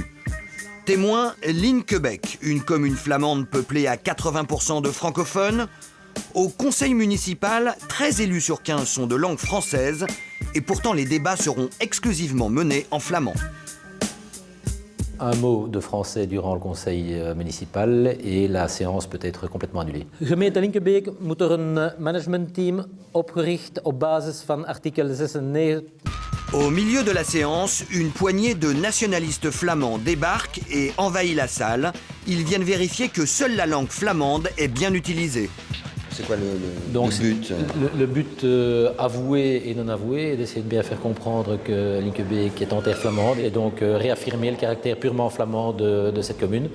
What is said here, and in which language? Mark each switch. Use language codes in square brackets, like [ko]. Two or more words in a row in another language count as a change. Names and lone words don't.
[fr] Témoin, Linkebeek, une commune flamande peuplée à 80% de francophones. Au conseil municipal, 13 élus sur 15 sont de langue française, et pourtant les débats seront exclusivement menés en flamand. Un mot de français durant le conseil municipal et la séance peut être complètement annulée. [nl] Gemeente Linkebeek moet een managementteam opgericht op basis van artikel 96. [fr] Au milieu de la séance, une poignée de nationalistes flamands débarquent et envahit la salle. Ils viennent vérifier que seule la langue flamande est bien utilisée. C'est quoi le but? Le but avoué et non avoué est d'essayer de bien faire comprendre que Linkebeek est en terre flamande et donc réaffirmer le caractère purement flamand de cette commune.